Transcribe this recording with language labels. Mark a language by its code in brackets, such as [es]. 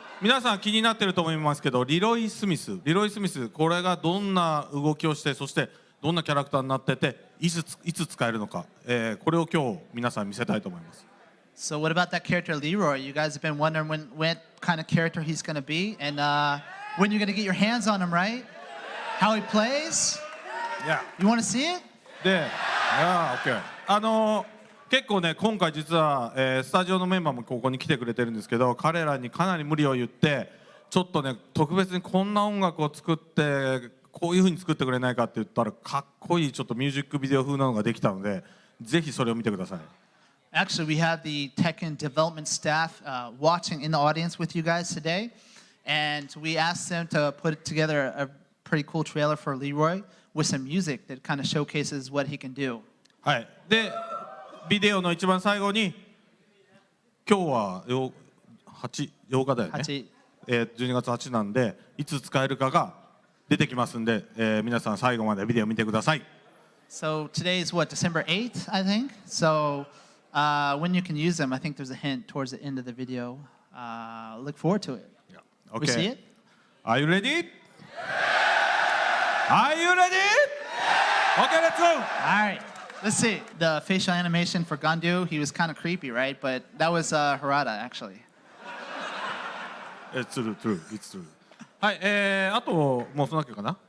[ja] 皆さん気になってると思いますけど、リロイ・スミス、これがどんな動きをして、そしてどんなキャラクターになってて、いつ使えるのか、これを今日皆さん見せたいと思います。 [en] So what about that character Leroy? You guys have been wondering what kind of character he's going to be, and when you're going to get your hands on him, right? How he plays? Yeah. You want to see it? [ja] で、OK。結構ね、今回実は、スタジオのメンバーもここに来てくれてるんですけど、彼らにかなり無理を言って、ちょっとね、特別にこんな音楽を作って、こういう風に作ってくれないかって言ったら、かっこいいちょっとミュージックビデオ風なのができたので、ぜひそれを見てください。 [en] Actually, we have the Tekken development staff watching in the audience with you guys today, and we asked them to put together a pretty cool trailer for Leroy with some music that kind of showcases what he can do. [ja] はい。で、ビデオの一番最後に、今日は8日だよね。 12月8なんで、いつ使えるかが出てきますんで、皆さん最後までビデオ見てください。 [en] So today is what, December 8th, I think? So when you can use them, I think there's a hint towards the end of the video. Look forward to it. Yeah. Okay. We see it? Are you ready? Yeah. Are you ready? Yeah. Okay, let's go. All right. Let's see. The facial animation for Gandu, he was kind of creepy, right? But that was Harada, actually. It's true. It's true. [ja] はい、あともうそんなわけかな